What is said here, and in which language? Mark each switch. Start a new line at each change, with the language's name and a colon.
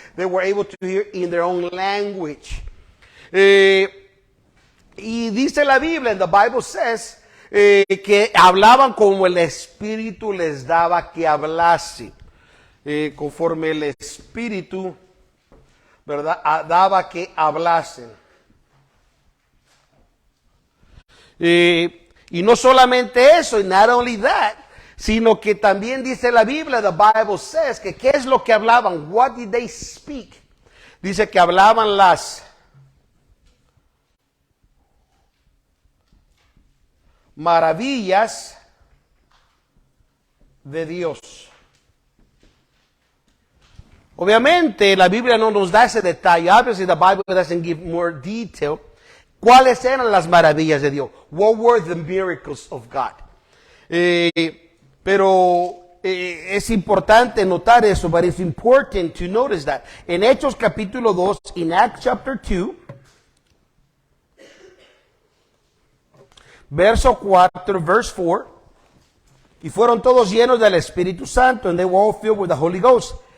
English: They were able to hear in their own language.
Spanish: Y dice la Biblia,
English: and the Bible says,
Spanish: que hablaban como el Espíritu les daba que hablase, conforme el Espíritu, ¿verdad?, daba que hablasen. Y no solamente eso, y
English: not only that,
Spanish: sino que también dice la Biblia,
English: the Bible says,
Spanish: que ¿qué es lo que hablaban?
English: What did they speak?
Spanish: Dice que hablaban las maravillas de Dios. Obviamente la Biblia no nos da ese detalle.
English: Obviously the Bible doesn't give more detail.
Spanish: ¿Cuáles eran las maravillas de Dios?
English: What were the miracles of God?
Spanish: Pero es importante notar eso,
English: but it's important to notice that.
Spanish: En Hechos capítulo 2,
English: in Acts chapter 2,
Spanish: verso 4,
English: verse 4,
Spanish: y fueron todos llenos del Espíritu Santo,
English: and they were all filled with the Holy Ghost.